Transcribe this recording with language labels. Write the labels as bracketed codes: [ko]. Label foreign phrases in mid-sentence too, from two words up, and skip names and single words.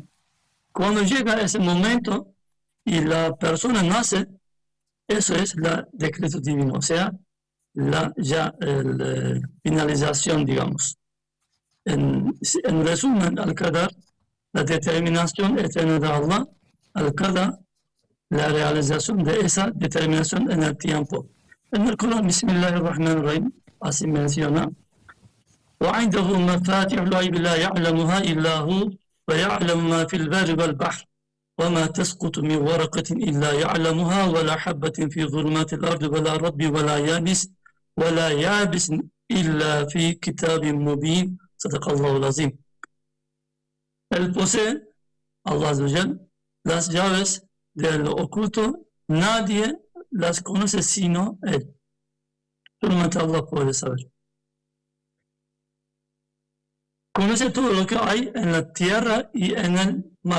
[es] Cuando llega ese momento y la persona nace, eso es el decreto divino, o sea, la finalización, digamos. En resumen, al-Qadar, la determinación eterna de Allah, al-Qadar, la realización de esa determinación en el tiempo. En el Corán, Bismillahirrahmanirrahim, así menciona, [ar] وعنده مفاتيح الغيب لا يعلمها إلا هو ويعلم ما في البر والبحر وما تسقط من ورقة إلا يعلمها ولا حبة في ظلمات الأرض ولا رطب ولا يابس إلا في كتاب مبين صدق الله العظيم. [es] Él posee, [ar] الله عز وجل, [es] las llaves de lo oculto, nadie las conoce sino Él. Solamente Allah puede saber. Conoce todo lo que hay en la tierra y en el mar.